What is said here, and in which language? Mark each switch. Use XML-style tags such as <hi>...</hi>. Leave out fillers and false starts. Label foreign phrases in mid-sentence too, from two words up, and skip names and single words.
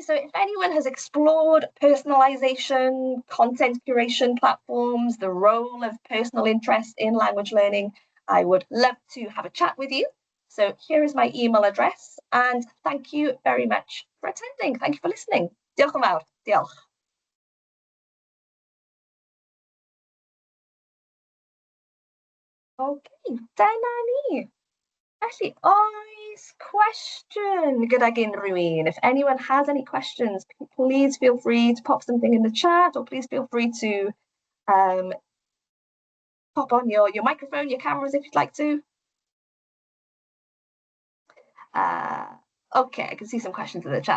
<en>So if anyone has explored personalization, content curation platforms, the role of personal interest in language learning, I would love to have a chat with you. So here is my email address, and thank you very much for attending. Thank you for listening.</en> <cy>Diolch yn fawr. Diolch. Okay, dyna ni. Felly, oes cwestiwn gyda unrhyw un?</cy> <en>If anyone has any questions, please feel free to pop something in the chat, or please feel free to pop on your microphone, your cameras if you'd like to. Okay, I can see some questions in the chat.</en>